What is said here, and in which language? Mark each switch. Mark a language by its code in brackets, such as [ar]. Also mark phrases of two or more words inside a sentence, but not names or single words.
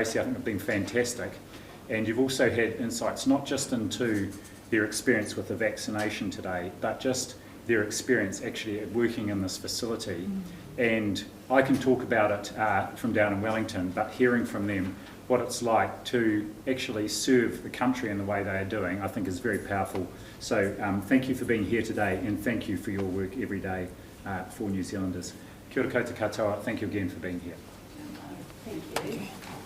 [en] I think have been fantastic. And you've also had insights not just into their experience with the vaccination today, but just their experience actually at working in this facility. And I can talk about it from down in Wellington, but hearing from them what it's like to actually serve the country in the way they are doing, I think is very powerful. So thank you for being here today, and thank you for your work every day for New Zealanders. [mi] Kia ora koutou katoa, [en] thank you again for being here. Thank you.